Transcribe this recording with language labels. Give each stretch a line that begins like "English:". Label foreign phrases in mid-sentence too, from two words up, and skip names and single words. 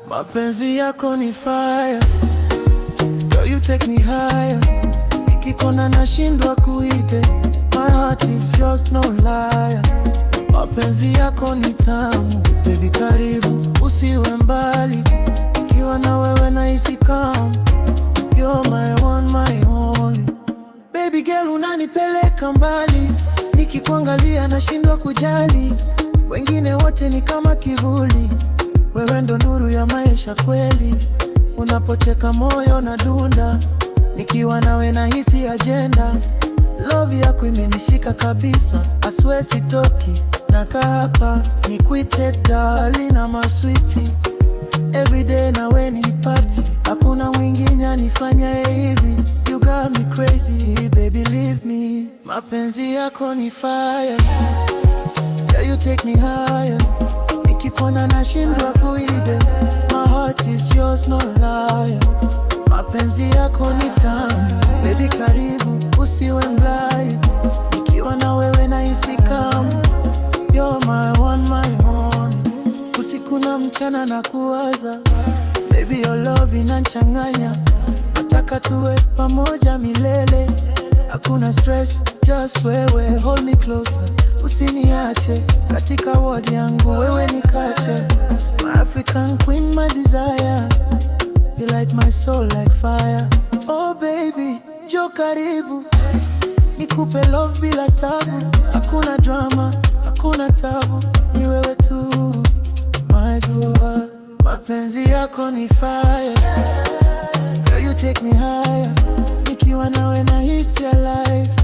Swahili: Mapenzi yako ni fire,
English: girl you take me higher.
Swahili: Nikikona nashindwa kuite,
English: my heart is yours no liar.
Swahili: Mapenzi yako ni tamu, baby karibu usiwe mbali. Nikiwa na wewe nahisi calm,
English: you're my one my only. Baby girl
Swahili: unanipeleka mbali, nikikuangalia nashindwa kujali. Wengine wote ni kama kivuli, wewe ndo nuru ya maisha kweli. Unapocheka moyo na dunda, nikiwa nawe nahisi agenda. Love yako imenishika kabisa,
English: I swear sitoki.
Swahili: Nakaa hapa nikuite darling na maswiti, everyday nawe ni party. Hakuna mwingine anifanya hivi,
English: you got me crazy baby leave me.
Swahili: Mapenzi yako ni fire,
English: yeah you take me higher.
Swahili: Nikikuona nashindwa kuide,
English: my heart is yours no liar.
Swahili: Mapenzi yako ni tamu, baby karibu usiwe mbali. Nikiwa na wewe nahisi kama
English: you're my one my only.
Swahili: Usiku na mchana na kuwaza,
English: baby your love inanchanganya.
Swahili: Nataka tuwe pamoja milele, hakuna stress, just wewe.
English: Hold me closer,
Swahili: usiniache. Katika world yangu wewe ni kache,
English: my African queen, my desire. You light my soul like fire. Oh baby,
Swahili: njoo karibu, nikupe love bila tabu. Hakuna drama, hakuna tabu, ni wewe tu
English: my girl.
Swahili: Mapenzi yako ni fire,
English: girl you take me higher.
Swahili: Nikiwa nawe nahisi alive.